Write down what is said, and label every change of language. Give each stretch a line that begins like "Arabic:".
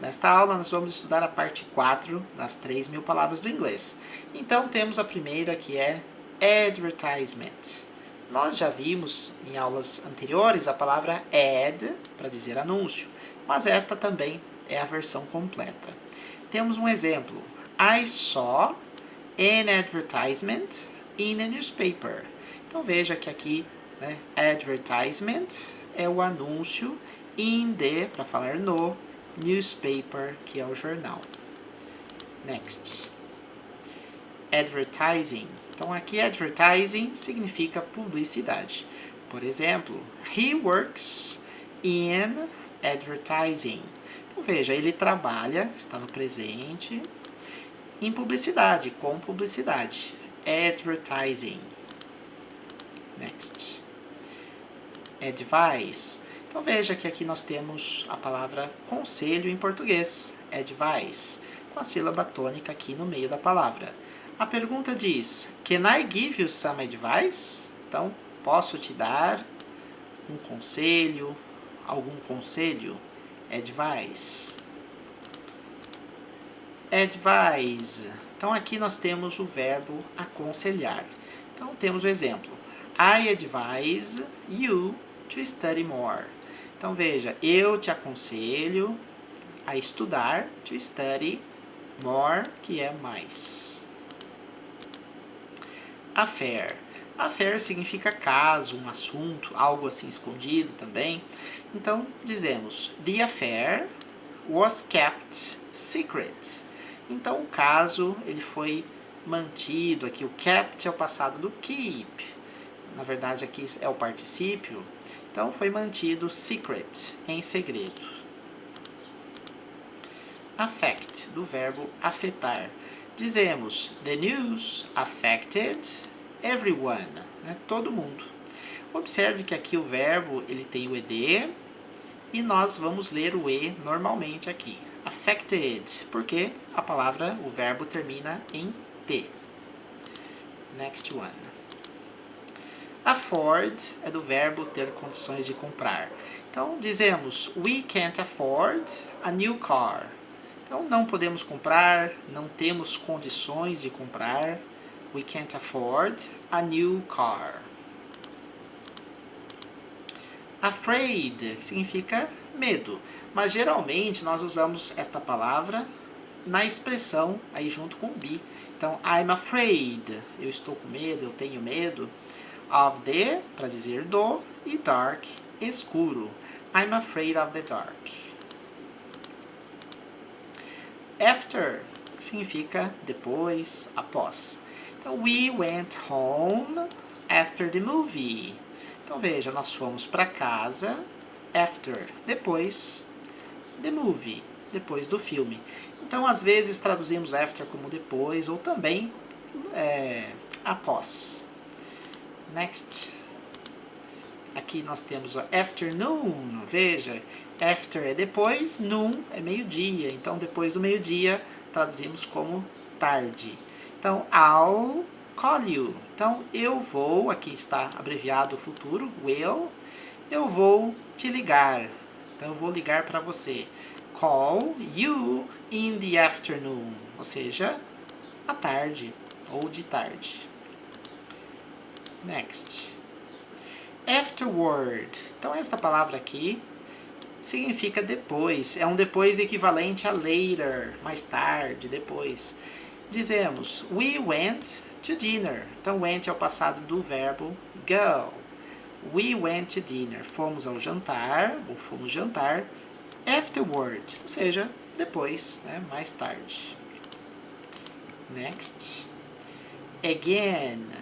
Portuguese: Nesta aula nós vamos estudar a parte 4 das 3.000 palavras do inglês. Então temos a primeira que é advertisement. Nós já vimos em aulas anteriores a palavra ad para dizer anúncio, mas esta também é a versão completa. Temos um exemplo.
English: I saw an advertisement in a newspaper.
Portuguese: Então veja que aqui, advertisement é o anúncio,
English: in the,
Portuguese: para falar no, newspaper, que é o jornal.
English: Next. Advertising.
Portuguese: Então aqui advertising significa publicidade. Por exemplo,
English: he works in advertising.
Portuguese: Então veja, ele trabalha, está no presente, em publicidade, com publicidade.
English: Advertising. Next.
Portuguese: Advice. Então veja que aqui nós temos a palavra conselho em português, advice, com a sílaba tônica aqui no meio da palavra. A pergunta diz,
English: can I give you some advice?
Portuguese: Então, posso te dar um conselho, algum conselho?
English: Advice.
Portuguese: Advise. Então aqui nós temos o verbo aconselhar. Então temos o exemplo,
English: I advise you to study more.
Portuguese: Então veja, eu te aconselho a estudar, to study, more, que é mais. Affair. Affair significa caso, um assunto, algo assim escondido também. Então dizemos,
English: the affair was kept secret.
Portuguese: Então o caso ele foi mantido, aqui o kept é o passado do keep. Na verdade aqui é o particípio. Então foi mantido secret, em segredo. Affect, do verbo afetar. Dizemos,
English: the news affected everyone,
Portuguese: todo mundo. Observe que aqui o verbo ele tem o ed e nós vamos ler o e normalmente aqui. Affected, porque a palavra, o verbo termina em t.
English: Next one.
Portuguese: Afford é do verbo ter condições de comprar. Então, dizemos,
English: we can't afford a new car.
Portuguese: Então, não podemos comprar, não temos condições de comprar.
English: We can't afford a new car.
Portuguese: Afraid significa medo, mas geralmente nós usamos esta palavra na expressão aí junto com be. Então,
English: I'm afraid,
Portuguese: eu estou com medo, eu tenho medo.
English: Of the,
Portuguese: para dizer do, e dark, escuro.
English: I'm afraid of the dark.
Portuguese: After significa depois, após.
English: Então, we went home after the movie.
Portuguese: Então, veja, nós fomos para casa after, depois,
English: the movie,
Portuguese: depois do filme. Então, às vezes, traduzimos after como depois, ou também após. Next. Aqui nós temos o afternoon, veja, after é depois, noon é meio-dia, então depois do meio-dia traduzimos como tarde. Então,
English: I'll call you.
Portuguese: Então, eu vou, aqui está abreviado o futuro, will, eu vou te ligar. Então, eu vou ligar para você.
English: Call you in the afternoon,
Portuguese: ou seja, à tarde ou de tarde. Next.
English: Afterward.
Portuguese: Então, essa palavra aqui significa depois. É um depois equivalente a later, mais tarde, depois. Dizemos,
English: we went to dinner.
Portuguese: Então, went é o passado do verbo go.
English: We went to dinner.
Portuguese: Fomos ao jantar, ou fomos jantar, afterward, ou seja, depois, mais tarde. Next. Again.